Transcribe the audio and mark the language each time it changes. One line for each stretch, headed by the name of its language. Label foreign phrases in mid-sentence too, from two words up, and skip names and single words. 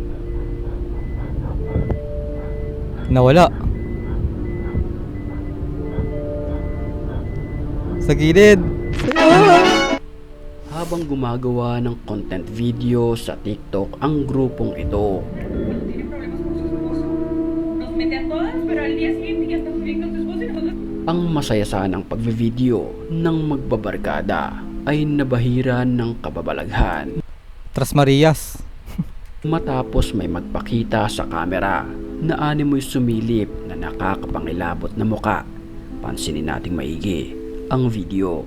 Filipino: Nawala. Sa gilid. Habang gumagawa ng
English: content video
Filipino: sa TikTok ang grupong ito,
Spanish: Tiene problemas con su esposo. Nos mete a todas, pero al día siguiente ya está bien con su esposo y nosotros...
Filipino: ang masaya sanang pagve-video ng magbabarkada ay nabahiran ng kababalaghan Tras Marias. matapos may magpakita sa kamera na animoy sumilip na nakakapangilabot na muka. Pansinin nating maigi ang video.